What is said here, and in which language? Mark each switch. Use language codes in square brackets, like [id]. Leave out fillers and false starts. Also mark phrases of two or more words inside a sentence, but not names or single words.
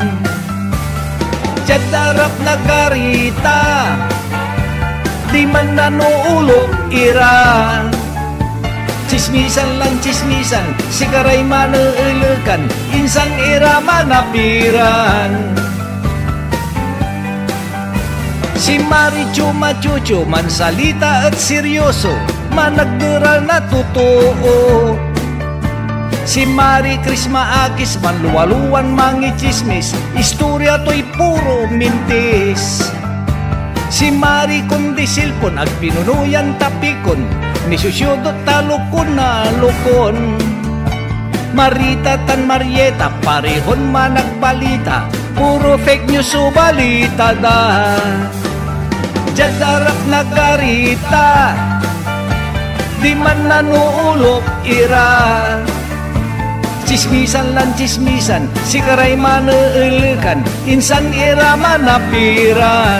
[cyo] Jadarap nagarita, di man nanuulok ira. Chismisan lang chismisan, si karay maneelekan, insan ira manapiran. Si Mari Chuma-chucho, man salita at seryoso, managderal na totoo. Si Mari Chris Maakis, man luwaluan mangichismis, istorya to'y puro mintis. Si Mari Condisilpon, ag pinunuyan tapikon, ni susyodot talukon na lukon. Marita tan Marieta, parehon managbalita, puro [en] fake news [cyo] o balita da. Jadarap nagarita, di man nanuulok ira. Chismisan lan chismisan, si karay maneelekan, insan ira manapiran.